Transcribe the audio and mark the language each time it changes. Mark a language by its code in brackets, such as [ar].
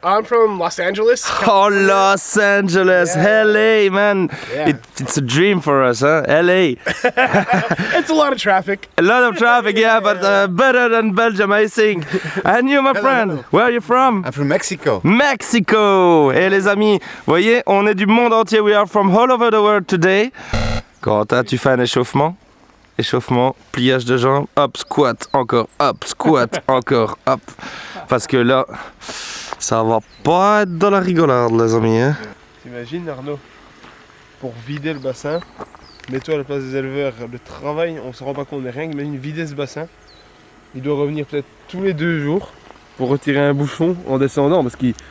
[en] I'm from Los Angeles. Oh, Los Angeles, Yeah. LA, man. Yeah. It's a dream for us, huh? LA. It's a lot of traffic. A lot of traffic, yeah, but better than Belgium, I think. And you, my friend, where are you from? I'm from Mexico. Mexico. [fr] Et les amis, vous voyez, on est du monde entier. [en] We are from all over the world today. [fr] Corentin, tu fais un échauffement? Échauffement, pliage de jambes, hop, squat, encore, hop, squat, encore, hop. Parce que là, ça va pas être dans la rigolade, les amis. Hein? T'imagines Arnaud, pour vider le bassin, mets-toi à la place des éleveurs, le travail, on se rend pas compte de rien, imagine vider ce bassin, il doit revenir peut-être tous les 2 jours pour retirer un bouchon en descendant parce qu'il